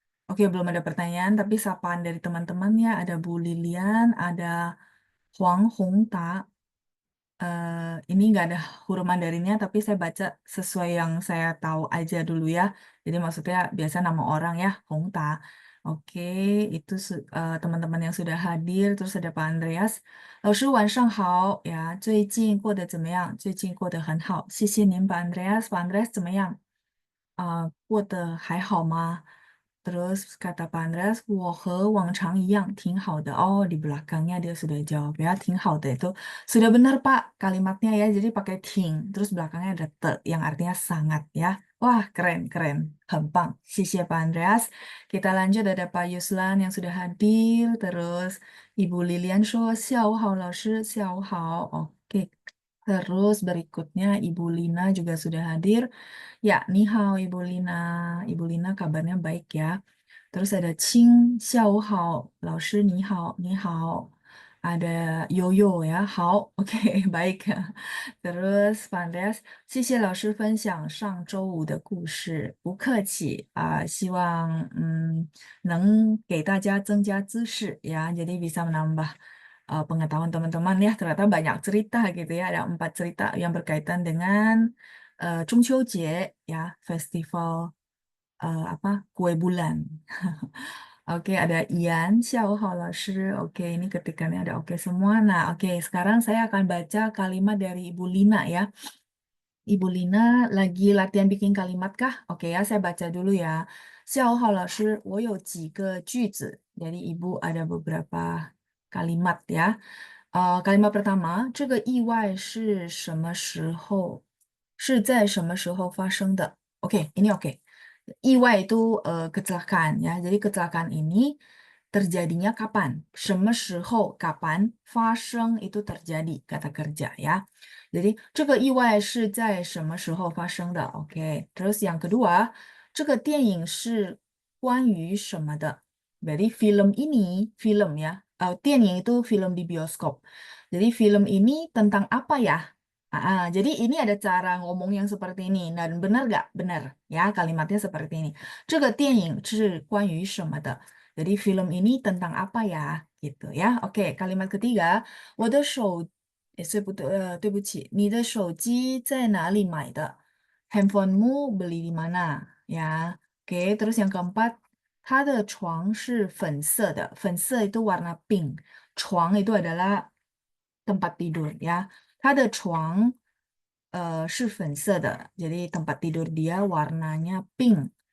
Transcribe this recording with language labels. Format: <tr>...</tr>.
<id>Oke, belum ada pertanyaan, tapi sapaan dari teman-teman ya. Ada Bu Lilian, ada Huang Hongta. Ini nggak ada huruf Mandarinnya, tapi saya baca sesuai yang saya tahu aja dulu ya. Jadi maksudnya biasa nama orang ya, Hongta. Oke, itu teman-teman yang sudah hadir. Terus ada Pak Andreas.</id> <zh>老师晚上好呀，最近过得怎么样？最近过得很好，谢谢您，pak Andreas。 pak Andreas 怎么样？过得还好吗？</zh> <id>Terus kata Pak Andreas,</id> <zh>我和往常一样, 挺好的.</zh> <id>Oh, di belakangnya dia sudah jawab ya, 挺好的 itu sudah benar Pak kalimatnya ya. Jadi pakai ting, terus belakangnya ada te yang artinya sangat ya. Wah, keren, keren. Gampang. Sisi Pak Andreas. Kita lanjut ada Pak Yuslan yang sudah hadir. Terus Ibu Lilian</id> <zh>说下午好老师，下午好.</zh> <id>Oke. Terus berikutnya Ibu Lina juga sudah hadir. Ya, ni hao Ibu Lina. Ibu Lina kabarnya baik ya. Terus ada Qing, xiao hao,</id> <zh>老师你好，你好.</zh> <id>Ada Yoyo ya, 好, oke, baik. Terus Pak Andreas,</id> <zh>谢谢老师分享上周五的故事，不客气啊，希望能给大家增加知识ya,</zh> <id>jadi bisa menambah pengetahuan teman-teman ya. Ternyata banyak cerita gitu ya, ada 4 cerita yang berkaitan dengan 中秋节 ya, festival apa kue bulan. Oke, ada Ian, Xiao Laoshi. Oke, ini ketikannya ada oke semua. Nah, oke, sekarang saya akan baca kalimat dari Ibu Lina ya. Ibu Lina lagi latihan bikin kalimat kah? Oke ya, saya baca dulu ya.</id> <zh>下午好，老师，我有几个句子.</zh> <id>Jadi Ibu ada beberapa kalimat ya. Kalimat pertama,</id> <zh>这个意外是什么时候，是在什么时候发生的?</zh> <id>Oke, ini oke. Iwai itu kecelakaan ya. Jadi kecelakaan ini terjadinya kapan? 什么时候 kapan? 发生 itu terjadi kata kerja ya.</id> <zh>Jadi 这个意外是在什么时候发生的?Oke.</zh> <id>Terus yang kedua,</id> <zh>这个电影是关于什么的?</zh> <id>Jadi film ini, film ya. 电影 itu film di bioskop. Jadi film ini tentang apa ya? Jadi ini ada cara ngomong yang seperti ini. Dan benar gak? Benar. Ya, kalimatnya seperti ini.</id> <zh>这个电影是关于什么的?</zh> <id>Jadi film ini tentang apa ya? Gitu ya. Oke, kalimat ketiga.</id> <zh>我的手，对不起，你的手机在哪里买的?</zh> <id>Handphonemu beli di mana? Ya. Oke, terus yang keempat.</id> <zh>他的床是粉色的，粉色</zh> <id>itu warna pink. 床 itu adalah tempat tidur ya.</id> <zh>他的床是粉色的，</zh> <id>jadi tempat tidur dia warnanya pink.</id>